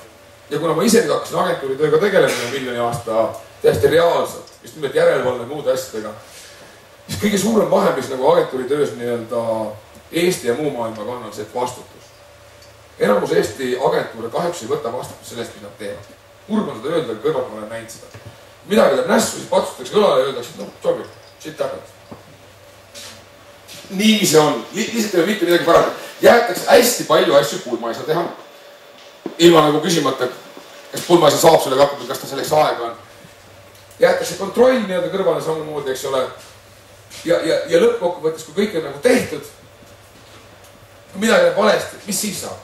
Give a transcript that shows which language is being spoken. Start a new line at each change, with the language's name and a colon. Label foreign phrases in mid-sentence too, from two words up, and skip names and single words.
Estonian: Ja kuna ma ise nüüd hakkasin agentuuritööga tegelemine miljoni aasta täiesti reaalselt, just nimelt järelevalve ja muude asjadega, siis kõige suurem vahe, mis nagu agentuuritöös nii-öelda Eesti ja muu maailmaga on see vastutus. Enamus Eesti agentuure kahjuks ei võta vastutus sellest, mida nad teevad. Kurb on seda öelda, aga kõrvalt ma olen näinud seda. Midagi läheb nässu, siis patsutakse kõlale ja öeldakse, et no,
English: sorry, shit happened.
Estonian: Nii see on. Lihtsalt ei ole mitte midagi parata. Jäetakse hästi palju asju pulmaisa teha. Ilma nagu küsimata, kas pulmaisa saab sellega hakkama, kas ta selleks aega on. Jäetakse kontroll nii-öelda kõrvale samamoodi, eks ole. Ja lõppkokkuvõttes, kui kõik on nagu tehtud, kui midagi läheb valesti, mis siis saab?